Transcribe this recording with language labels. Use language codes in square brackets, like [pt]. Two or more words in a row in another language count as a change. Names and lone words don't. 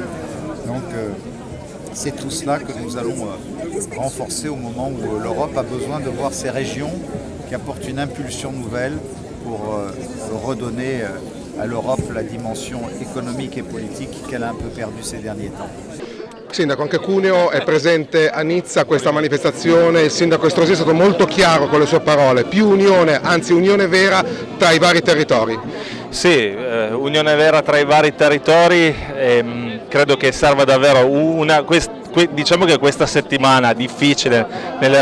[fr] Donc c'est tout cela que nous allons renforcer au moment où l'Europe a besoin de voir ces régions qui apportent une impulsion nouvelle pour redonner à l'Europe la dimension économique et politique qu'elle a un peu perdue ces derniers temps. [it] Sindaco, anche Cuneo è presente a Nizza questa manifestazione, il sindaco Estrosi è stato molto chiaro con le sue parole, più unione, anzi unione vera tra i vari territori. Sì, unione vera tra i vari territori, credo che serva davvero diciamo che questa settimana difficile nelle